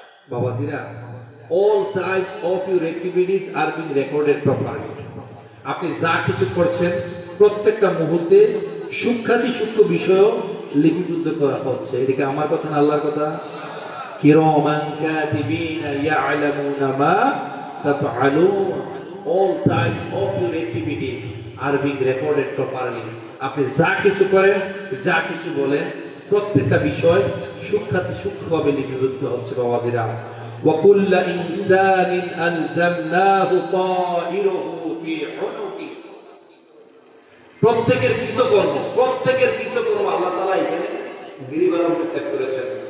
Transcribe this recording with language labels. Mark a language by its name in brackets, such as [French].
[Bangla] বাবাজিরা, [English] all types of your activities are being recorded properly. [Bangla] আপনি যা কিছু করছেন প্রত্যেকটা মুহূর্তে সূক্ষ্মাতি সূক্ষ্ম বিষয় লিপিবদ্ধ করা হচ্ছে। এদিকে আমার কথা না আল্লাহর কথা। [Arabic] কিরামান কাতিবিনা ইয়ালামুনা মা তাফআলুন, [English] all types of your activities are being recorded properly. [Bangla] আপনি যা কিছু করেন, যা কিছু বলেন, প্রত্যেকটা বিষয় সূক্ষ্মাতি সূক্ষ্মভাবে লিপিবদ্ধ হচ্ছে। বাবাজিরা, [Arabic] ওয়া কুল্লু ইনসানিন আলজামনাহু তাইরুহু ফি উনুকি, [Bangla] প্রত্যেকের কৃতকর্ম, প্রত্যেকের কৃতকর্ম আল্লাহ তাআলা এখানে গিরিবালাকে সেট করেছেন।